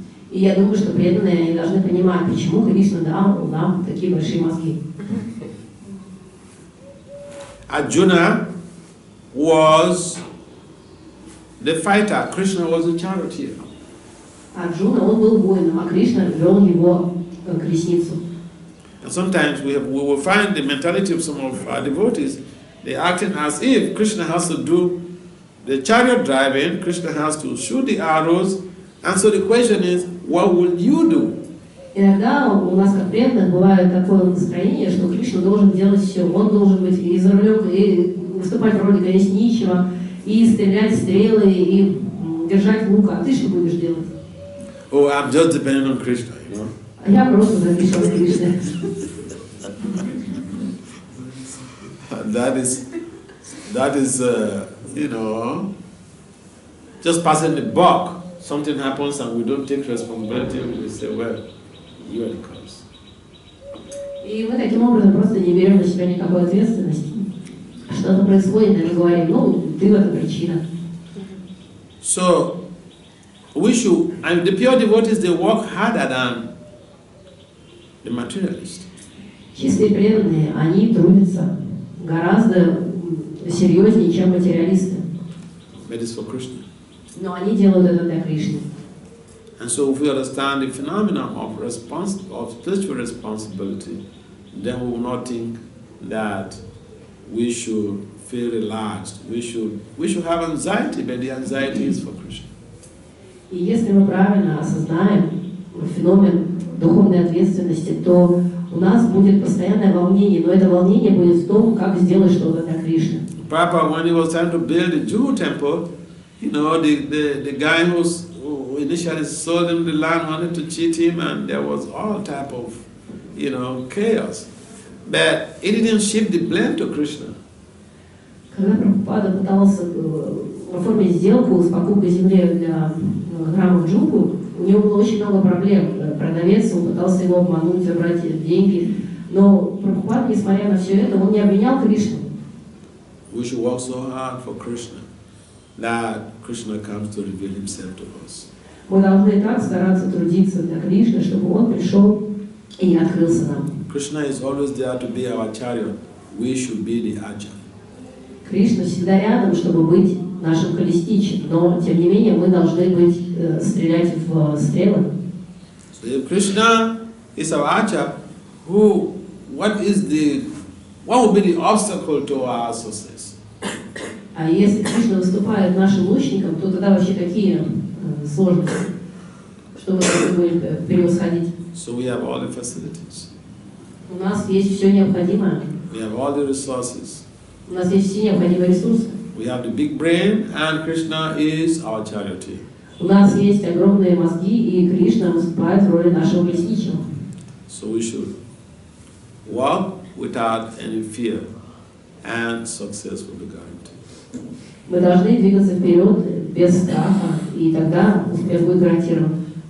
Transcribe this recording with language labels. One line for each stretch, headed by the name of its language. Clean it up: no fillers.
Russian: И я думаю, что преданные они должны понимать, почему Кришна дал нам такие большие мозги.
English: Arjuna was the fighter, Krishna was the charioteer.
Russian: Арджуна, он был воином, а Кришна вел его колесницу.
English: And sometimes we will find the mentality of some of our devotees, they acting as if Krishna has to do the chariot driving, Krishna has to shoot the arrows, and so the question is, what will you do?
Russian: Иногда у нас, как преданных, бывает такое настроение, что Кришна должен делать все. Он должен быть и за рулем, и выступать в роли колесничего, и стрелять стрелы, и держать лук. А ты что будешь делать?
English: Oh, I'm just depending on Krishna, you know.
Russian: А я просто завишу от Кришны.
English: That is, you know, just passing the buck. Something happens and we don't take responsibility. We say, well, you are the cause.
Russian: И мы таким образом просто не берем на себя никакой ответственности. Что-то происходит, и мы говорим, ну, ты в этом причина.
English: So, we should, and the pure devotees, they work harder than the materialists.
Russian: Чистые преданные, они трудятся гораздо серьезнее, чем материалисты.
English: But it's for Krishna.
Russian: Но они делают это для Кришны.
English: And so if we understand the phenomenon of spiritual responsibility, then we will not think that we should feel relaxed. We should have anxiety, but the anxiety is for Krishna.
Russian: И если мы правильно осознаем феномен духовной ответственности, то у нас будет постоянное волнение, но это волнение будет в том, как сделать что-то для Кришны.
English: Papa, when he was trying to build the Jew temple, you know, the guy who initially sold him the land wanted to cheat him, and there was all type of, you know, chaos. But he didn't shift the blame to Krishna.
Russian: Когда Прабхупада пытался оформить сделку с покупкой земли для храма в Джумбу, у него было очень много проблем. Продавец, он пытался его обмануть, забрать деньги. Но Прабхупада, несмотря на все это, он не обвинял Кришну.
English: We should work so hard for Krishna that Krishna comes to reveal himself to us.
Russian: Мы должны так стараться трудиться для Кришны, чтобы он пришел и открылся нам.
English: Krishna is always there to be our chariot. We should be the archer.
Russian: Кришна всегда рядом, чтобы быть нашим колесничим, но тем не менее мы должны быть стрелять в стрелы.
English: So if Krishna is our archer, what will be the obstacle to our success?
Russian: А если Кришна выступает нашим лучником, то тогда вообще какие сложности, что мы будем превосходить?
English: So we have all the facilities.
Russian: У нас есть все необходимое.
English: We have all the resources.
Russian: У нас есть все необходимые ресурсы.
English: We have the big brain, and Krishna is our charioteer.
Russian: У нас есть огромные мозги, и Кришна выступает в роли нашего колесничего.
English: So we should walk without any fear, and success will be guaranteed.
Russian: Мы должны двигаться вперед без страха, и тогда успех будет гарантирован.